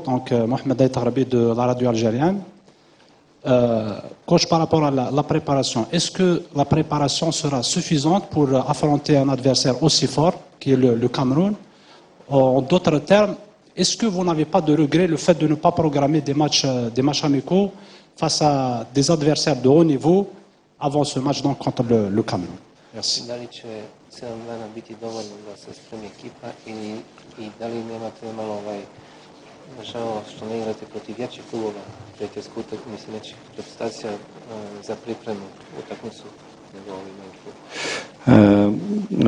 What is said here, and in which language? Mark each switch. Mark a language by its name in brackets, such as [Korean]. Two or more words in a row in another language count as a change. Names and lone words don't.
[French] Donc, Mohamed Aït Arabi de la radio algérienne. Coach, par rapport à la préparation, est-ce que la préparation sera suffisante pour affronter un adversaire aussi fort qui est le Cameroun? En d'autres termes, est-ce que vous n'avez pas de regret le fait de ne pas programmer des matchs amicaux face à des adversaires de haut niveau avant ce match donc contre le Cameroun? Merci. [Serbian] Da li će 7 dana biti dovoljno da se spremi ekipa i da li nemate malo žao što ne igrate protiv jačih klubova, prijateljsku utakmicu, nećih reprezentacija za pripremu utakmicu nego ovi manji klub?